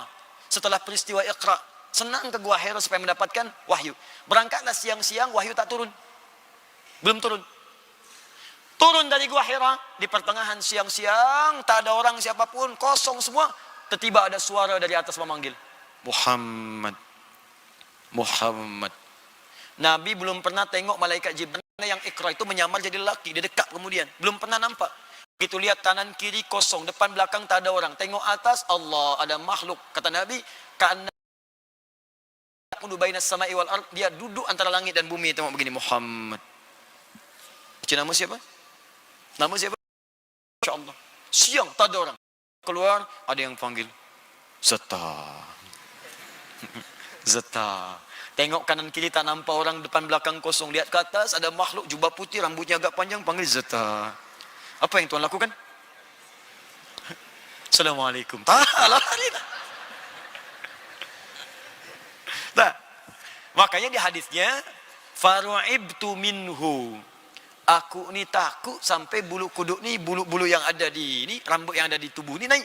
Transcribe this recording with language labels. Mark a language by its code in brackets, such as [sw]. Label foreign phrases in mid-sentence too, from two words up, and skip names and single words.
[ms] Setelah peristiwa Iqra. Senang ke Gua Hira supaya mendapatkan wahyu. Berangkatlah siang-siang, wahyu tak turun. Belum turun. Turun dari Gua Hira. Di pertengahan siang-siang, tak ada orang siapapun, kosong semua. Tiba-tiba ada suara dari atas memanggil. Muhammad. Nabi belum pernah tengok malaikat Jibril yang Iqra itu menyamar jadi lelaki. Dia dekat kemudian. Belum pernah nampak. Begitu lihat kanan kiri kosong. Depan belakang tak ada orang. Tengok atas, Allah, ada makhluk. Kata Nabi, [ar] كأنه بين السماء والأرض. [ms] Dia duduk antara langit dan bumi. Tengok begini, Muhammad. Baca nama siapa? Nama siapa? InsyaAllah. Siang, tak ada orang. Keluar, ada yang panggil. Zata. Tengok kanan kiri tak nampak orang, depan belakang kosong. Lihat ke atas ada makhluk jubah putih, rambutnya agak panjang, panggil Zata. Apa yang Tuhan lakukan? Assalamualaikum. Nah, makanya di hadisnya [ar] فرعبت منه. [ms] Aku ni takut sampai bulu kuduk ni, bulu-bulu yang ada di ini, rambut yang ada di tubuh ni naik.